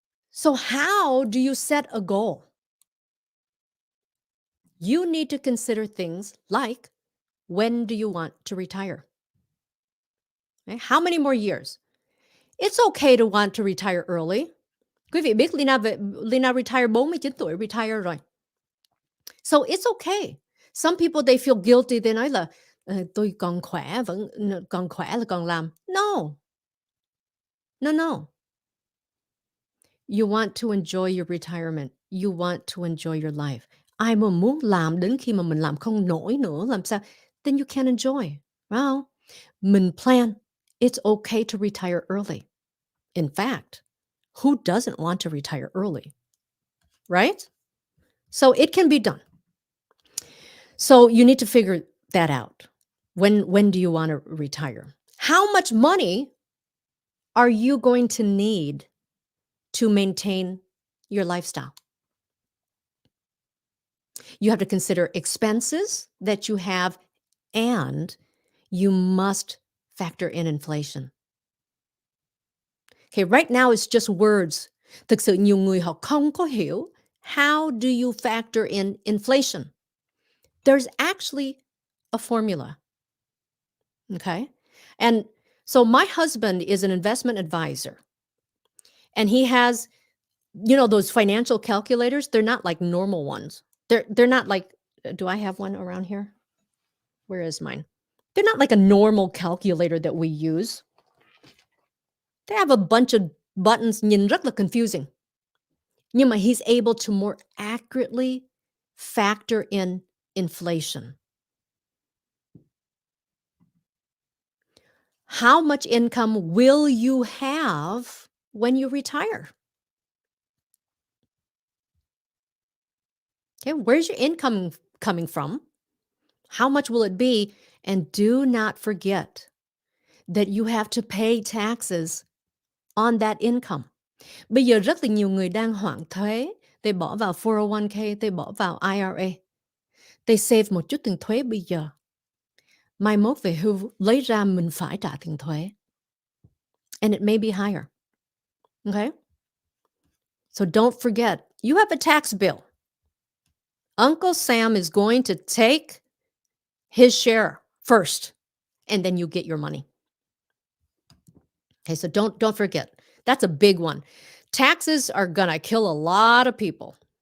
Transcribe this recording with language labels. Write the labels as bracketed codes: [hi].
[en] So how do you set a goal? You need to consider things like, when do you want to retire? Okay? How many more years? It's okay to want to retire early. [vi] Quý vị biết Leyna retire 49 tuổi retire rồi. [en] So it's okay. Some people they feel guilty, they [vi] nói là tôi còn khỏe còn khỏe là còn làm. [en] No. No, no. You want to enjoy your retirement. You want to enjoy your life. [vi] Ai mà muốn làm đến khi mà mình làm không nổi nữa làm sao? [en] Then you can't enjoy. Well, mình plan. It's okay to retire early. In fact, who doesn't want to retire early? Right? So it can be done. So you need to figure that out. When do you want to retire? How much money are you going to need to maintain your lifestyle? You have to consider expenses that you have, and you must factor in inflation. Okay, right now it's just words. [vi] Thực sự nhiều người họ không có hiểu [en] how do you factor in inflation. There's actually a formula. Okay? And so my husband is an investment advisor. And he has, those financial calculators, they're not like normal ones. They're not like, do I have one around here? Where is mine? They're not like a normal calculator that we use. They have a bunch of buttons, [vi] nhìn rất là [en] confusing. [vi] Nhưng mà [en] he's able to more accurately factor in inflation. How much income will you have when you retire? Okay, where's your income coming from? How much will it be? And do not forget that you have to pay taxes on that income. [vi] Bây giờ rất là nhiều người đang hoãn thuế. They bỏ vào 401k, they bỏ vào IRA. They save một chút tiền thuế bây giờ. Mai mốt về hưu lấy ra mình phải trả tiền thuế. [en] And it may be higher. Okay? So don't forget, you have a tax bill. Uncle Sam is going to take his share first, and then you get your money. Okay, so don't forget. That's a big one. Taxes are gonna kill a lot of people.